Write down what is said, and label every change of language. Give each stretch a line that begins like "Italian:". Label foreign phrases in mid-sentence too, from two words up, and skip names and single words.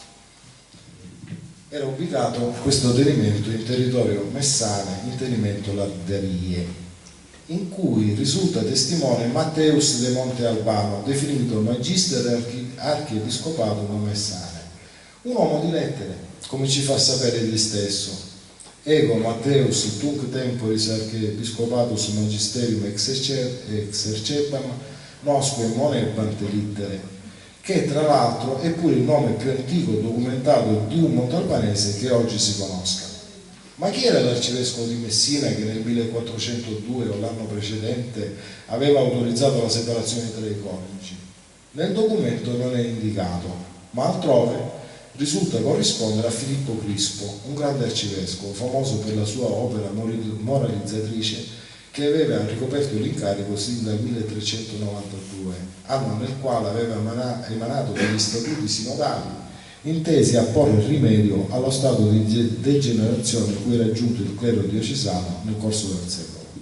Italian: Era ubicato questo tenimento in territorio messane, in tenimento Larderie, in cui risulta testimone Matteus de Monte Albano, definito
Latin: magister archiepiscopatum messane,
Italian: un uomo di lettere, come ci fa sapere egli stesso.
Latin: Ego Matteus tunc temporis archiepiscopatus magisterium exercetam nosque monebant littere,
Italian: che tra l'altro è pure il nome più antico documentato di un montalbanese che oggi si conosca. Ma chi era l'arcivescovo di Messina che nel 1402 o l'anno precedente aveva autorizzato la separazione tra i coniugi? Nel documento non è indicato, ma altrove risulta corrispondere a Filippo Crispo, un grande arcivescovo, famoso per la sua opera moralizzatrice, che aveva ricoperto l'incarico sin dal 1392, anno nel quale aveva emanato degli statuti sinodali intesi a porre rimedio allo stato di degenerazione cui era giunto il clero diocesano nel corso del secolo.